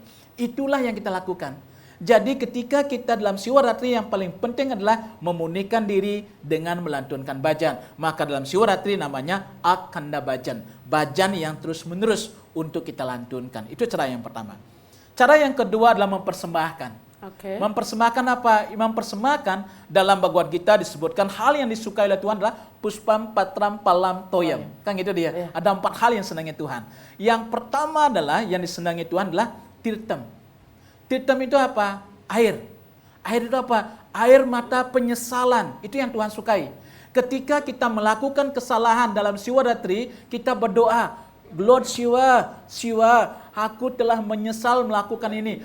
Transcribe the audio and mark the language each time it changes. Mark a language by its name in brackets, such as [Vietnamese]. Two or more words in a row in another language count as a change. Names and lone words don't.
[Indonesian] Itulah yang kita lakukan. Jadi ketika kita dalam Siwaratri, yang paling penting adalah memurnikan diri dengan melantunkan bhajan. Maka dalam Siwaratri namanya Akhanda Bhajan. Bhajan yang terus menerus untuk kita lantunkan. Itu cara yang pertama. Cara yang kedua adalah mempersembahkan. Mempersembahkan apa? Mempersembahkan dalam Bhagavad Gita disebutkan hal yang disukai oleh Tuhan adalah [Sanskrit] puspam patram palam toyam. [Indonesian] Kan gitu dia. Ada 4 hal yang senangnya Tuhan. Yang pertama adalah yang disenangi Tuhan adalah tirtam. Tirtam itu apa? Air. Air itu apa? Air mata penyesalan. Itu yang Tuhan sukai. Ketika kita melakukan kesalahan dalam Siwaratri, kita berdoa, Lord Siwa, aku telah menyesal melakukan ini.